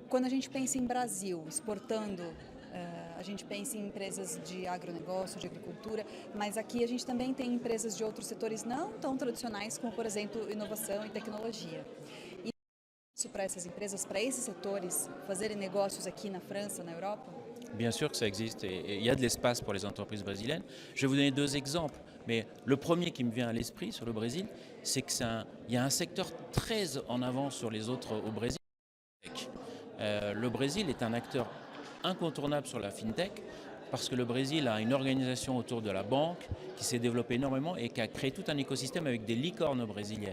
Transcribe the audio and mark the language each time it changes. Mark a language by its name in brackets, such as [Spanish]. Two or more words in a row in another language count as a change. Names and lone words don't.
[Portuguese] Quando a gente pensa em Brasil, exportando, a gente pensa em empresas de agronegócio, de agricultura, mas aqui a gente também tem empresas de outros setores não tão tradicionais, como, por exemplo, inovação e tecnologia. E isso para essas empresas, para esses setores, fazerem negócios aqui na França, na Europa? [French] Bien sûr que ça existe et il y a de l'espace pour les entreprises brésiliennes. Je vais vous donner deux exemples. Mais le premier qui me vient à l'esprit sur le Brésil, c'est qu'il y a un secteur très en avance sur les autres au Brésil. Le Brésil est un acteur incontournable sur la fintech parce que le Brésil a une organisation autour de la banque qui s'est développée énormément et qui a créé tout un écosystème avec des licornes brésiliennes.